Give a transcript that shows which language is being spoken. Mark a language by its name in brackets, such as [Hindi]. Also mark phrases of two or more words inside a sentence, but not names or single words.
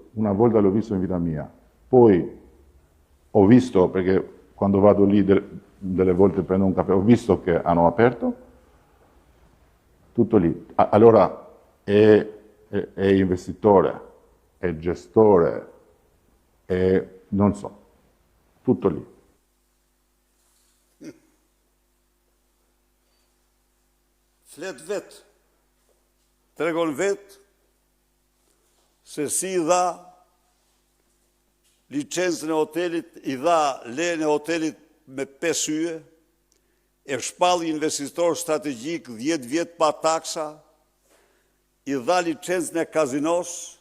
[Italian] Una volta l'ho visto in vita mia. Poi ho visto, perché quando vado lì delle volte prendo un caffè, ho visto che hanno aperto. Tutto lì. Allora è investitore, è gestore, non so, tutto lì. [Albanian] Flet vetë, tregon vetë se si i dha licencën e hotelit, i dha lejen e hotelit me 5 yje, e shpalli investitor strategjik 10 vjet pa taksa, i dha licencën e kazinos,